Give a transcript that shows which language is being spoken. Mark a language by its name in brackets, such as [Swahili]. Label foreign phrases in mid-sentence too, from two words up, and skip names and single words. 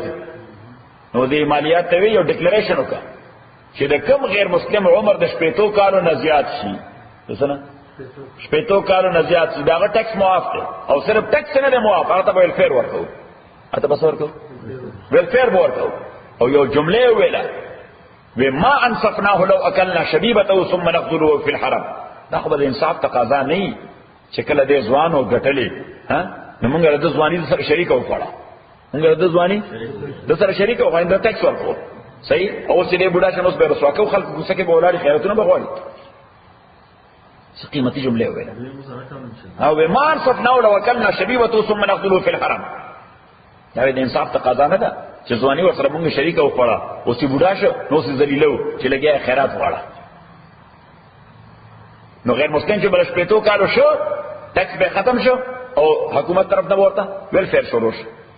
[Pashto] نو وزیر مالیات ته یو ډیکلریشن وکړه چې د کم غیر مسلم عمر د شپېتو کالو نه زیات شي څه شپېتو کالو نه زیات شي داغه ټیکس معاف دی او صرف ټیکس نه دی معاف هغه ته ویلفیر ورکو اته بس ورکو ویلفیر ورکو. او یو جمله ویله [Arabic] وما انصفناه لو اكلنا شبيبته ثم نقتله في الحرم. [Pashto] دا خو د انصاف تقاضا نه چې کله دې ځوان او غټلې ها نو موږ د ځواني سره شریک وکړه موږ د ځواني د سره شریک وکړو د ټیکس ورکو صحیح. او چې دې بوډا شنو به رسوا کو خلک کوڅه کې بولاري خیراتونه بغوړي څه قیمتي جمله ویله او [Arabic] وما انصفناه لو اكلنا شبيبته ثم نقتله في الحرم. [Pashto] دا د انصاف تقاضا نه ده چې ځواني ورسره موږ شریک وکړه او چې بوډا شو نو سي ذلیلو چې لګیا خیرات وړه. نو غیر مسلم چې بل شپېتو کالو شو ټیکس به ختم شو او حکومت طرف نه ورته ویلفیر شروع شو.